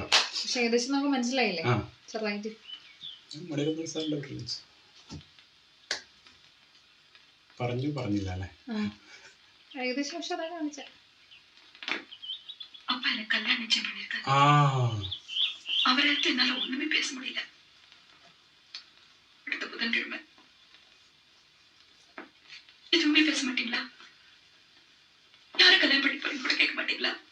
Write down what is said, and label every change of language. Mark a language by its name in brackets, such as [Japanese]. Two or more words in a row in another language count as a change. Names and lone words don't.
[Malayalam] പക്ഷെ ഏകദേശം നമുക്ക് മനസ്സിലായില്ലേ ആ ചെറുതായിട്ട്. പറഞ്ഞില്ല അല്ലേ. ഏകദേശം പക്ഷെ അതാണ് കാണിച്ച. [Tamil] அப்பா எனக்கு கல்யாணம் நிச்சயம் பண்ணிருக்காரு. [Malayalam] ആ [Tamil] அவரை எடுத்து என்னால ஒண்ணுமே பேச முடியல. அடுத்த புதன்கிழமை எதுவுமே பேச மாட்டீங்களா? யாரை கல்யாணம் பண்ணி போறீங்க கூட கேட்க மாட்டீங்களா?